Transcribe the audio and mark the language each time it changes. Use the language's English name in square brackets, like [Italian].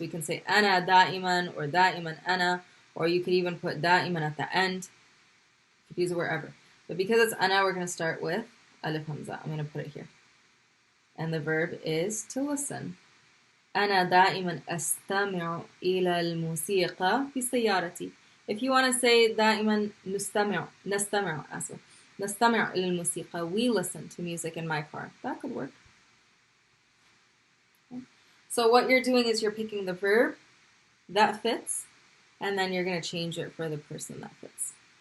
[English] We can say [Arabic] أنا دائما [English] or [Arabic] دائما أنا, [English] or you could even put دائما at the end. You could use it wherever. But because it's أنا, we're going to start with ألف همزة. I'm going to put it here. And the verb is to listen. [Arabic] أنا دائما أستمع إلى الموسيقى في سيارتي. [English] If you want to say [Arabic] دائما نستمع إلى الموسيقى, [English] we listen to music in my car. That could work. Okay. So what you're doing is you're picking the verb that fits, and then you're going to change it for the person that fits.